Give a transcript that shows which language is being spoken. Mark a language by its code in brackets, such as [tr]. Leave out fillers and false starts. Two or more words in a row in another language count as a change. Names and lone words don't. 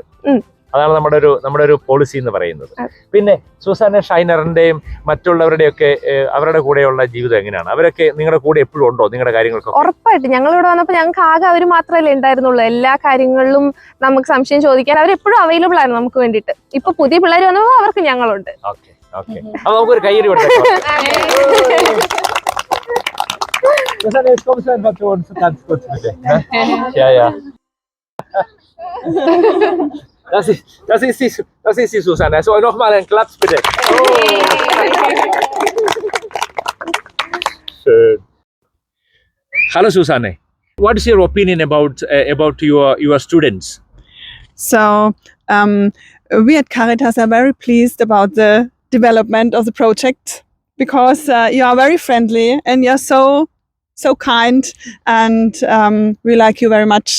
[ml] അതാണ് നമ്മുടെ ഒരു പോളിസി എന്ന് പറയുന്നത്. പിന്നെ സൂസാന, ഷൈനറിന്റെയും മറ്റുള്ളവരുടെയും ഒക്കെ അവരുടെ കൂടെയുള്ള ജീവിതം എങ്ങനെയാണ്? അവരൊക്കെ നിങ്ങളുടെ കൂടെ എപ്പോഴും ഉണ്ടോ നിങ്ങളുടെ കാര്യങ്ങൾക്ക്? ഉറപ്പായിട്ട്. ഞങ്ങൾ ഇവിടെ വന്നപ്പോൾ ഞങ്ങൾക്ക് ആകെ അവർ മാത്രമല്ലേ ഉണ്ടായിരുന്നുള്ളൂ. എല്ലാ കാര്യങ്ങളിലും നമുക്ക് സംശയം ചോദിക്കാൻ അവരെപ്പോഴും അവൈലബിൾ ആയിരുന്നു നമുക്ക് വേണ്ടിയിട്ട്. ഇപ്പൊ പുതിയ പിള്ളേർ വന്നപ്പോൾ അവർക്ക് ഞങ്ങളുണ്ട്. അപ്പൊ നമുക്കൊരു കയ്യടി കൊടുക്കാം. [de] Das ist die Susanne. So, nochmal einen Klaps bitte. Schön. Hallo Susanne. [en] What is your opinion about your students? So, we at Caritas are very pleased about the development of the project because you are very friendly and you're so kind, and we like you very much.